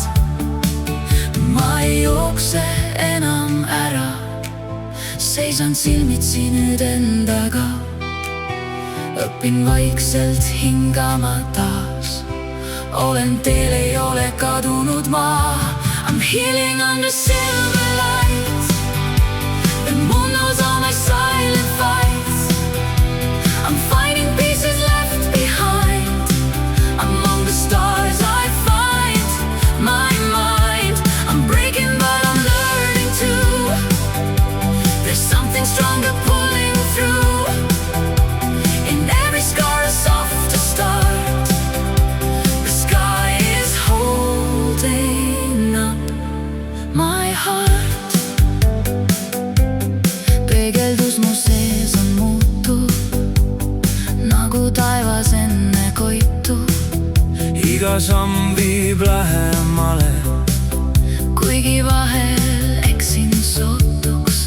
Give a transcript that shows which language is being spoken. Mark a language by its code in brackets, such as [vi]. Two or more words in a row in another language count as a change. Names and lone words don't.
[et] Ma ei jookse enam ära, seisan silmitsi nüüd endaga. Õpin vaikselt hingama taas, olen teel, ei ole kadunud ma. [en] I'm healing under silver light. The moon knows all my silent fights. I'm finding pieces left behind. Among the stars I find my mind. I'm breaking but I'm learning too. There's something stronger pulling through. In every scar a softer start. The sky is holding up my heart. [et] Peegeldus mu sees on muutuv, nagu taevas enne koitu. iga samm viib lähemale, Kuigi vahel eksin sootuks.